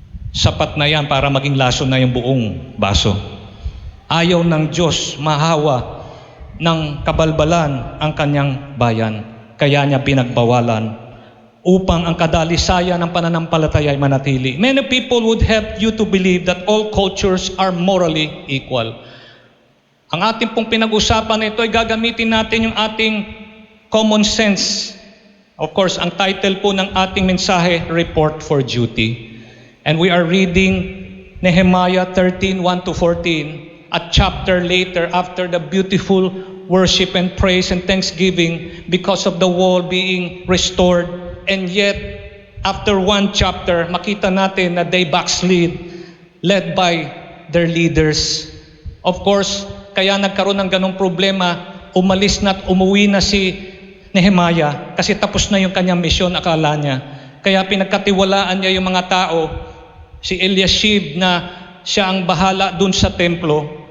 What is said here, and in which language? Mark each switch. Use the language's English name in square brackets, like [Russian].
[Filipino] Sapat na yan para maging lason na yung buong baso. Ayaw ng Diyos mahawa ng kabalbalan ang kanyang bayan. Kaya niya pinagbawalan upang ang kadalisayan ng pananampalataya ay manatili. [English] Many people would help you to believe that all cultures are morally equal. [Filipino] Ang ating pong pinag-usapan ito ay gagamitin natin yung ating common sense. [English] Of course, [Filipino] ang title po ng ating mensahe, Report for Duty. [English] And we are reading Nehemiah 13:1-14, a chapter later after the beautiful worship and praise and thanksgiving because of the wall being restored. And yet, after one chapter, [Filipino] makita natin na [English] they backslid, led by their leaders. Of course, [Filipino] kaya nagkaroon ng ganong problema, umalis na at umuwi na si Nehemiah kasi tapos na yung kanyang misyon, akala niya. Kaya pinagkatiwalaan niya yung mga tao, si Eliashib na siya ang bahala dun sa templo.